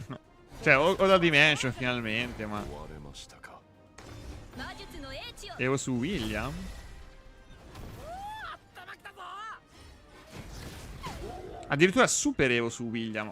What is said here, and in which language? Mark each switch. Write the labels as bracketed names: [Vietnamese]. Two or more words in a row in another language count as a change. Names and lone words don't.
[Italian] Cioè, ho la dimension finalmente, ma... [Japanese] 終われましたか。魔術の英知を [Italian] Evo su William? Addirittura super Evo su William.